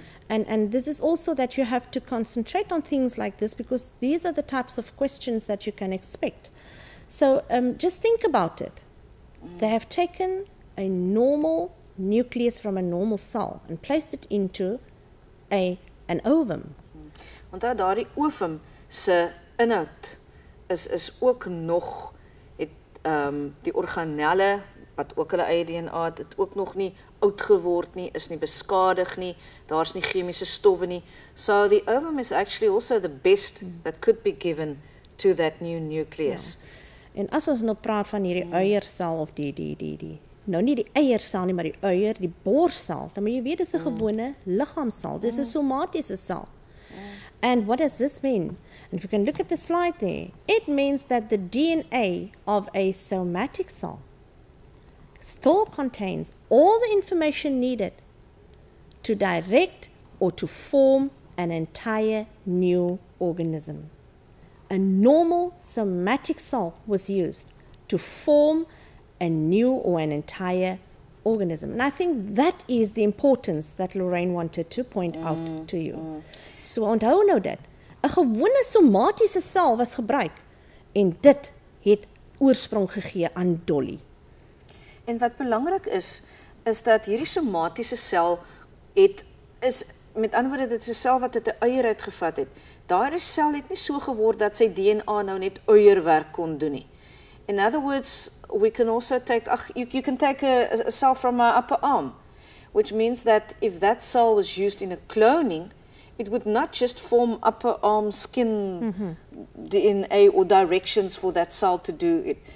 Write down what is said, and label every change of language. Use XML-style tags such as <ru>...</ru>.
<en>And this is also that you have to concentrate on things like this, because these are the types of questions that you can expect. So just think about it. They have taken a normal nucleus from a normal cell and placed it into an ovum.</en> <af>Onthou daardie ovum se inhoud is ook nog die organelle wat ook hulle eie DNA het ook nog nie oud geword nie, is nie beskadig nie, daar's nie chemiese stowwe nie.</af> <en>So the ovum is actually also the best that could be given to that new nucleus.</en> <af>Ja. En as ons nou praat van hierdie eiersel of die nou nie die eiersel nie, maar die eier, die borsel, dan moet jy weet dis 'n gewone liggaamsel. Dis 'n somatiese sel.</af> <en>And what does this mean? And if you can look at the slide there, it means that the DNA of a somatic cell still contains all the information needed to direct or to form an entire new organism. A normal somatic cell was used to form a new or an entire organism. And I think that is the importance that Lorraine wanted to point out to you.</en> <af>So onthou nou dit. 'n Gewone somatiese sel was gebruik en dit het oorsprong gegee aan Dolly. En wat belangrik is dat hierdie somatiese sel is met ander woorde dit is 'n sel wat uit 'n eier uitgevat het. Daardie sel het nie so geword dat sy DNA nou net eierwerk kon doen nie.</af> <en>In other words, we can also take you can take a cell from our upper arm, which means that if that cell was used in a cloning, it would not just form upper arm skin DNA or directions for that cell to do it.</en>